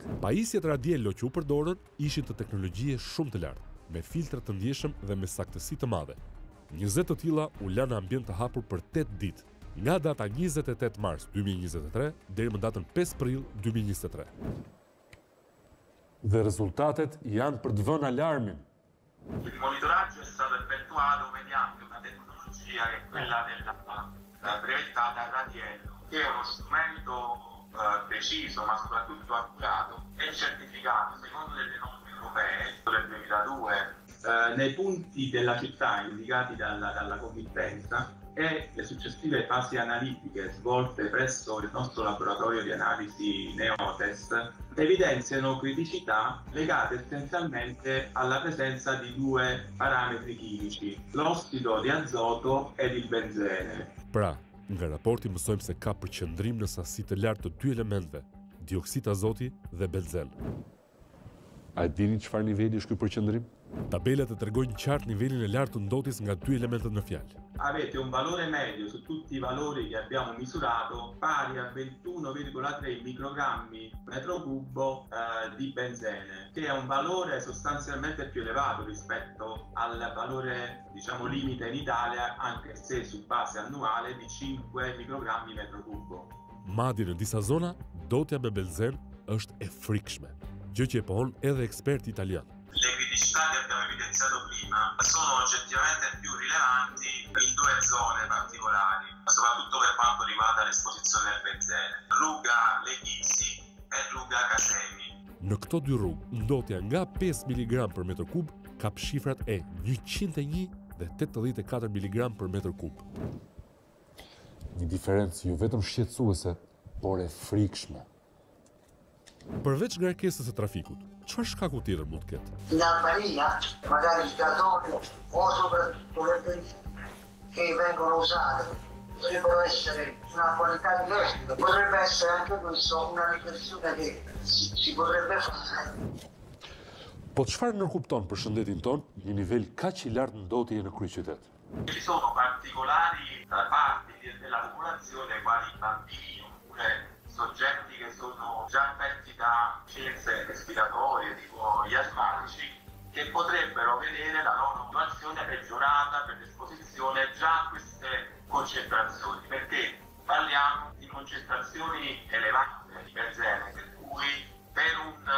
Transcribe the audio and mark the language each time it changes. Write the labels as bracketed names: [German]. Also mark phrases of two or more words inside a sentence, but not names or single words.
[Albanian] Pajisjet radielo që u përdorën ishin të teknologjie shumë të lartë, me filtra të ndjeshëm dhe me saktësi të madhe. 20 të tilla u lanë në ambient të hapur për 8 ditë, nga data 28 mars 2023 deri më datën 5 prill 2023. Dhe rezultatet janë për të vënë alarmin. [Italian] Il monitoraggio è stato effettuato mediante una tecnologia che è quella della brevettata radielo, che è uno strumento preciso ma soprattutto accurato e certificato secondo delle norme europee del 2002 nei punti della città indicati dalla committenza e le successive fasi analitiche svolte presso il nostro laboratorio di analisi Neotest evidenziano criticità legate essenzialmente alla presenza di due parametri chimici, l'ossido di azoto ed il benzene. [Albanian] Pra, nga raporti mësojmë se ka përqendrim në sasi të lartë të dy elementve, dioksid azoti dhe benzen. A e dini çfarë niveli është ky përqendrim? Tabelat e tregojnë qartë nivelin e lartë të ndotjes nga dy elementet në fjalë. [Italian] Avete un valore medio su tutti i valori che abbiamo misurato pari a 21,3 microgrammi metro cubo di benzene, che è un valore sostanzialmente più elevato rispetto al valore, diciamo, limite in Italia, anche se su base annuale di 5 microgrammi metro cubo. [Albanian] Madje në disa zona, dotja me benzen është e frikshme, gjë që e pohon edhe eksperti italian. [Italian] Le criticità che abbiamo evidenziato prima sono oggettivamente più rilevanti in due zone particolari, soprattutto per quanto riguarda l'esposizione del benzene, rruga Leghisi e rruga Casemi. [Albanian] Në këto dy rrugë, ndotja nga 5 mg per metër kub ka shifrat e 101 dhe 84 mg per metër kub. Një diferencë jo vetëm shqetësuese, por e frikshme. Përveç ngarkesës së trafikut, çfarë shkaku tjetër mund të ketë? [Italian] In Albania, magari il gasolio o soprattutto le benzine che vengono usate potrebbero essere una qualità diversa. Potrebbe essere anche questo una riflessione che si potrebbe fare. [Albanian] Po çfarë nënkupton për shëndetin ton një nivel kaq i lartë ndotje në kryeqytet? [Italian] Ci sono particolari parti della popolazione, quali bambini oppure soggetti che sono già affetti da scienze respiratorie tipo gli asmatici, che potrebbero vedere la loro situazione peggiorata per l'esposizione già a queste concentrazioni, perché parliamo di concentrazioni elevate di benzene, per cui per un